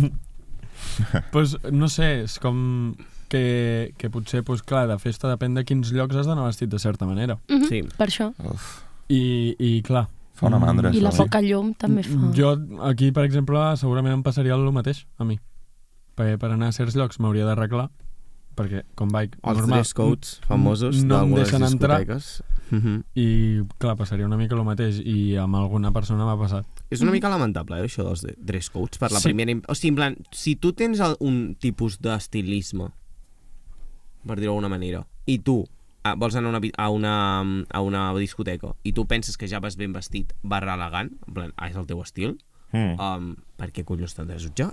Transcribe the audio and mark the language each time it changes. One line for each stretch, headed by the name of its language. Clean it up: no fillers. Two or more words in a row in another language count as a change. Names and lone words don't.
Catalan: Pues, no sé, és com que potser, pues, clar, de festa depèn de quins llocs has d'anar vestit de certa manera. Sí. Per això. Uf, I clar... fa una mandra, I la això. poca llum també fa. Jo, aquí, per exemple, segurament em passaria el mateix, a mi. Perquè per anar a certs llocs m'hauria d'arreglar, perquè com vaig Els normal...
English: dress codes famosos
Catalan: no em d'algunes deixen entrar. discoteques. I, clar, passaria una mica el mateix, i amb alguna persona m'ha passat. És una mica lamentable, això dels
English: dress codes
Catalan: per la Sí. primera... O sigui,
Spanish: en plan,
Catalan: si tu tens un tipus d'estilisme, per dir-ho d'alguna manera, i tu vols anar a una discoteca i tu penses que ja vas ben vestit /elegant,
Spanish: en plan,
Catalan: és el teu estil, per què collons t'han de jutjar?